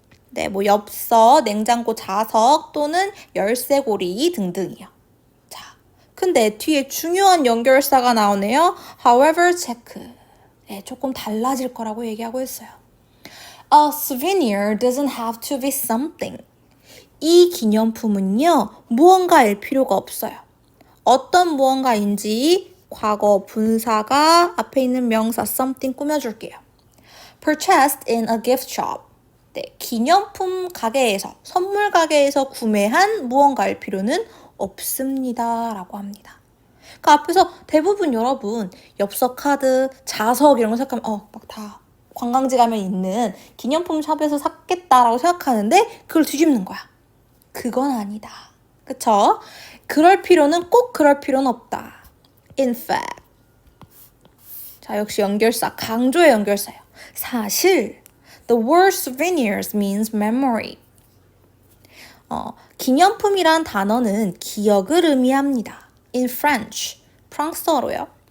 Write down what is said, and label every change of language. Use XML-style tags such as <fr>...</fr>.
<ko>네, 뭐 엽서, 냉장고 자석 또는 열쇠고리 등등이요. 자, 근데 뒤에 중요한 연결사가 나오네요.</ko> <en>However, check.</en> <ko>네, 조금 달라질 거라고 얘기하고 있어요.</ko> <en>A souvenir doesn't have to be something.</en> <ko>이 기념품은요, 무언가일 필요가 없어요. 어떤 무언가인지 과거 분사가 앞에 있는 명사 something 꾸며줄게요.</ko> <en>Purchased in a gift shop.</en> <ko>네, 기념품 가게에서, 선물 가게에서 구매한 무언가일 필요는 없습니다. 라고 합니다. 그 앞에서 대부분 여러분 엽서 카드, 자석 이런 거 생각하면 막 다 관광지 가면 있는 기념품 샵에서 샀겠다라고 생각하는데 그걸 뒤집는 거야. 그건 아니다. 그쵸? 꼭 그럴 필요는 없다.</ko> <en>In fact.</en> <ko>자, 역시 연결사, 강조의 연결사예요. 사실</ko> <en>the word souvenirs means memory.</en> <ko>기념품이란 단어는 기억을 의미합니다.</ko> <en>In French,</en> <ko>프랑스어로요.</ko>